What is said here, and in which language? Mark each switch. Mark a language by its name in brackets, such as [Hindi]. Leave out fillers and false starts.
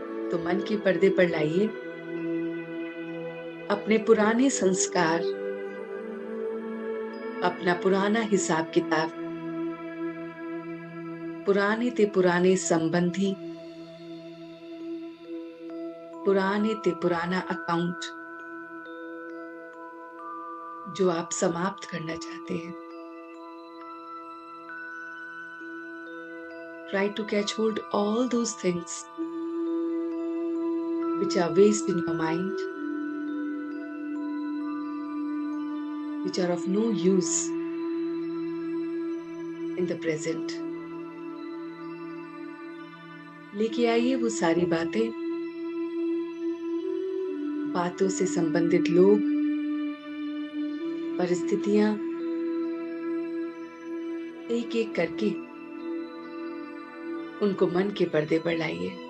[Hindi] तो मन के पर्दे पर लाइए अपने पुराने संस्कार, अपना पुराना हिसाब किताब, पुराने ते पुराने संबंधी, पुराने ते पुराना अकाउंट जो आप समाप्त करना चाहते हैं। [English] Try to catch hold all those things which are waste in your mind, which are of no use in the present. [Hindi] लेके आइए वो सारी बातें, बातों से संबंधित लोग, परिस्थितियां, एक एक करके उनको मन के पर्दे पर लाइए।